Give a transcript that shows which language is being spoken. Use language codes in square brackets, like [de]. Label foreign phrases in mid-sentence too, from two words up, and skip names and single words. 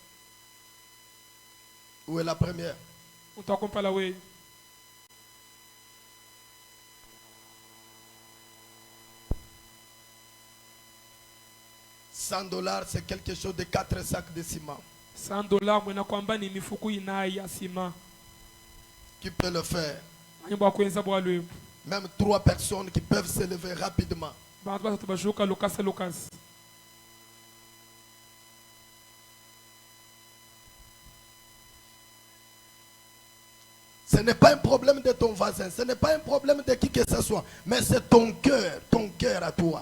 [fr] Où est la première? On t'accompagne là, oui. $100, c'est quelque chose de 4 sacs de ciment. 100 dollars, moi, [sw] nakwamba ni mifuku inai ya ciment. [fr] Qui peut le faire? Même 3 personnes qui peuvent se lever rapidement. Ce n'est pas un problème de ton voisin, ce n'est pas un problème de qui que ce soit, mais c'est ton cœur à toi.